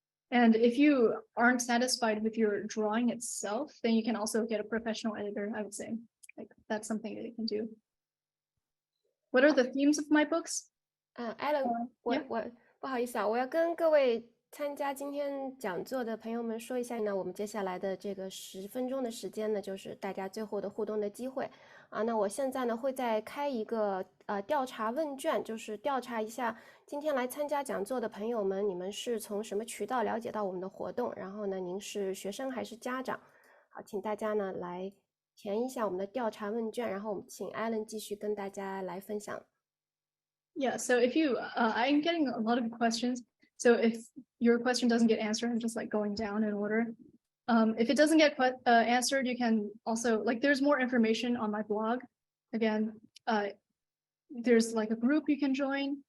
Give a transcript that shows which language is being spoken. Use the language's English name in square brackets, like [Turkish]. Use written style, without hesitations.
[English] And if you aren't satisfied with your drawing itself, then you can also get a professional editor, I would say. Like that's something that you can do. What are the themes of my books? [Chinese] Alan， 我不好意思啊，我要跟各位参加今天讲座的朋友们说一下呢，我们接下来的这个10分钟的时间呢，就是大家最后的互动的机会啊。那我现在呢会再开一个调查问卷，就是调查一下今天来参加讲座的朋友们，你们是从什么渠道了解到我们的活动？然后呢，您是学生还是家长？好，请大家呢来填一下我们的调查问卷，然后我们请 Alan 继续跟大家来分享。 [English] Yeah, so if you, I'm getting a lot of questions. So if your question doesn't get answered, I'm just like going down in order. If it doesn't get answered, you can also, like there's more information on my blog. Again, there's like a group you can join.